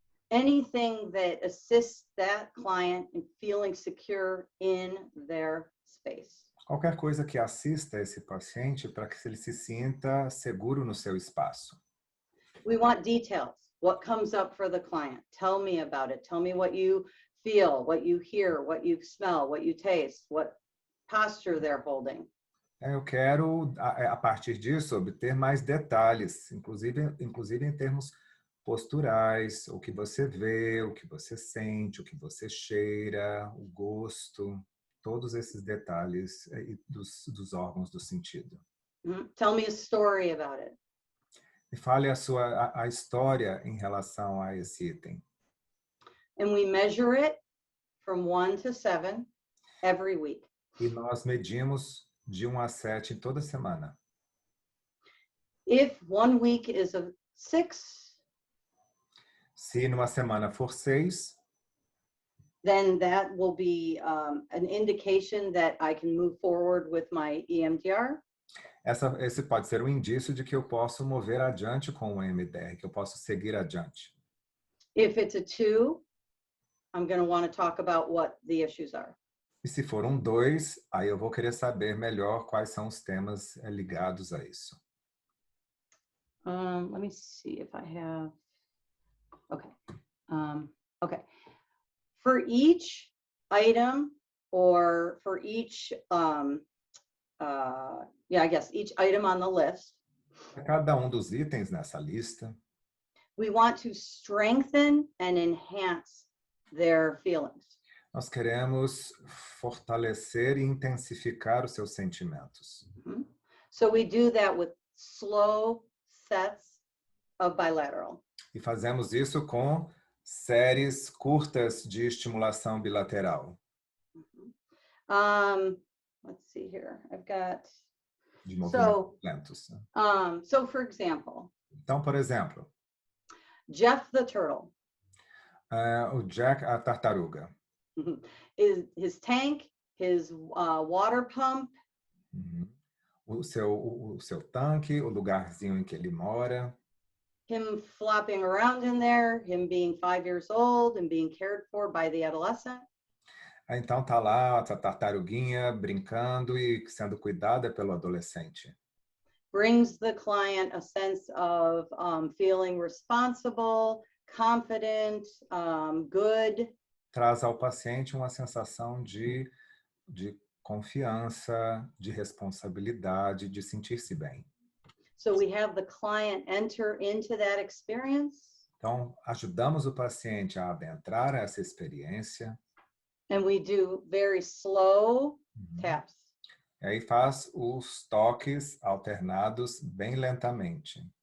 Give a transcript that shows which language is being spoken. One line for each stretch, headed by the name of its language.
English: anything that assists that client in feeling secure in their space.
Portuguese: qualquer coisa que assista esse paciente para que ele se sinta seguro no seu espaço.
English: We want details. What comes up for the client? Tell me about it. Tell me what you feel, what you hear, what you smell, what you taste, what posture they're holding.
Portuguese: Eu quero, a partir disso, obter mais detalhes, inclusive em termos posturais, o que você vê, o que você sente, o que você cheira, o gosto, todos esses detalhes dos órgãos do sentido.
English: Tell me a story about it.
Portuguese: E fale a história em relação a esse item.
English: And we measure it from 1 to 7 every week.
Portuguese: E nós medimos de 1 a 7 toda semana.
English: If 1 week is a 6,
Portuguese: se numa semana for 6,
English: then that will be an indication that I can move forward with my EMDR.
Portuguese: Esse pode ser um indício de que eu posso mover adiante com o EMDR, que eu posso seguir adiante.
English: If it's a 2, I'm going to want to talk about what the issues are.
Portuguese: E se for um 2, aí eu vou querer saber melhor quais são os temas ligados a isso.
English: Let me see if I have, okay. Okay. For each item or for each, I guess each item on the list,
Portuguese: Para cada um dos itens nessa lista,
English: we want to strengthen and enhance their feelings.
Portuguese: nós queremos fortalecer e intensificar os seus sentimentos.
English: So we do that with slow sets of bilateral.
Portuguese: E fazemos isso com séries curtas de estimulação bilateral.
English: Let's see here. I've got,
Portuguese: De movimentos lentos.
English: so for example,
Portuguese: Então, por exemplo,
English: Jeff the turtle,
Portuguese: o Jack, a tartaruga.
English: his tank, his water pump,
Portuguese: O seu tanque, o lugarzinho em que ele mora.
English: him flopping around in there, him being 5 years old and being cared for by the adolescent.
Portuguese: Então tá lá essa tartaruguinha brincando e sendo cuidada pelo adolescente.
English: Brings the client a sense of feeling responsible, confident, good.
Portuguese: Traz ao paciente uma sensação de confiança, de responsabilidade, de sentir-se bem.
English: So we have the client enter into that experience.
Portuguese: Então, ajudamos o paciente a adentrar essa experiência.
English: And we do very slow taps.
Portuguese: E aí faz os toques alternados bem lentamente.